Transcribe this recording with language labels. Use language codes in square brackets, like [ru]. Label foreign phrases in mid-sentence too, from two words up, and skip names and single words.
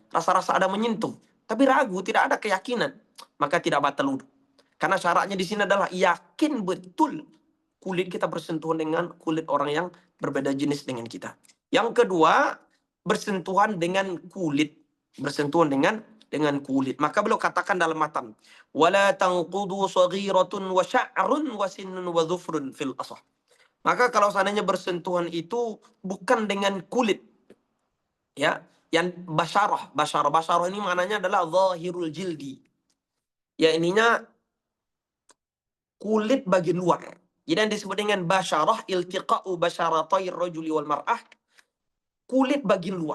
[id] Rasa-rasa ada menyentuh, tapi ragu, tidak ada keyakinan, maka tidak batal wudhu. Karena syaratnya di sini adalah yakin betul kulit kita bersentuhan dengan kulit orang yang berbeda jenis dengan kita. Yang kedua, bersentuhan dengan kulit, bersentuhan dengan kulit. Maka beliau katakan dalam matan, [ar] ولا تنقض صغيرة وشعر وسن وظفر في الأصح. [id] Maka kalau seandainya bersentuhan itu bukan dengan kulit, ya, yang basyarah ini maknanya adalah [ar] ظاهر الجلد. [id] Ya, ininya kulit bagian luar. Jadi yang disebut dengan basyarah, [ar] التقاء بشرتي الرجل والمرأة, [id] kulit bagian luar.